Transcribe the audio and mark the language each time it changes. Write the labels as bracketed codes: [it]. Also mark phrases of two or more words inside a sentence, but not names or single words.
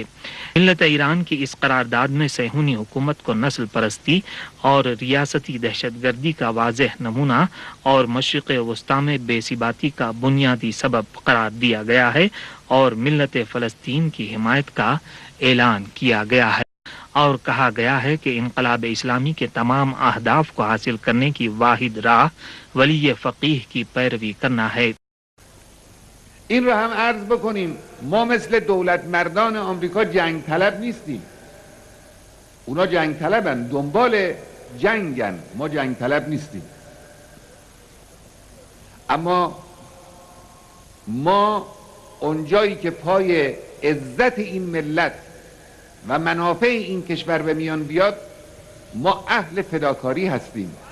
[ur] ملت ایران کی اس قرارداد میں صہیونی حکومت کو نسل پرستی اور ریاستی دہشت گردی کا واضح نمونہ اور مشرق وسطی میں بے ثباتی کا بنیادی سبب قرار دیا گیا ہے، اور ملت فلسطین کی حمایت کا اعلان کیا گیا ہے، اور کہا گیا ہے کہ انقلاب اسلامی کے تمام اہداف کو حاصل کرنے کی واحد راہ ولی فقیہ کی پیروی کرنا ہے. [fa] این رو هم عرض بکنیم ما مثل دولت مردان آمریکا جنگ طلب نیستیم. اونا جنگ طلبن، دنبال جنگن، ما جنگ طلب نیستیم. اما ما اونجایی که پای عزت این ملت و منافع این کشور به میان بیاد ما اهل فداکاری هستیم.